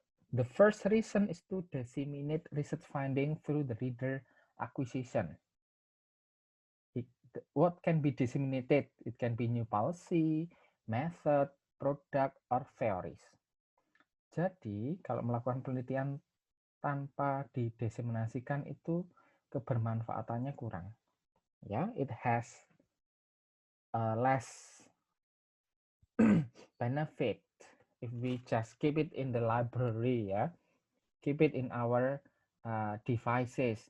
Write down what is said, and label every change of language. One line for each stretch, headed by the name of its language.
English: The first reason is to disseminate research finding through the reader acquisition. What can be disseminated? It can be new policy, method, product, or theories.
Indonesian: Jadi, kalau melakukan penelitian tanpa didiseminasikan itu kebermanfaatannya kurang.
English: Ya, it has less benefit if we just keep it in the library, ya, keep it in our devices.